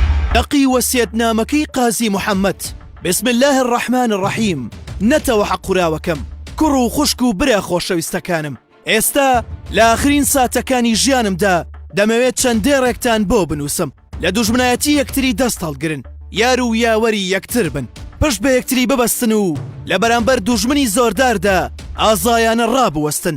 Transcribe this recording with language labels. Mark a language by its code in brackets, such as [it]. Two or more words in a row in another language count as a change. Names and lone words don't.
[ar] دقي وسيدنامكي قازي محمد. بسم الله الرحمن الرحيم. [ckb] نتەوە حەقوراوەکەم کوڕ و خوشک و برا خۆشەویستەکانم، ئێستا لە ئاخرین ساتەکانی ژیانمدا دەمەوێت چەندێڕێکتان بۆ بنووسم لە دوژمنایەتی یەکتری دەست هەڵگرن، یار و یاوەری یەکتر بن، پشت بە یەکتری ببەستن و لە بەرامبەر دوژمنی زۆرداردا ئازایانە ڕابوەستن.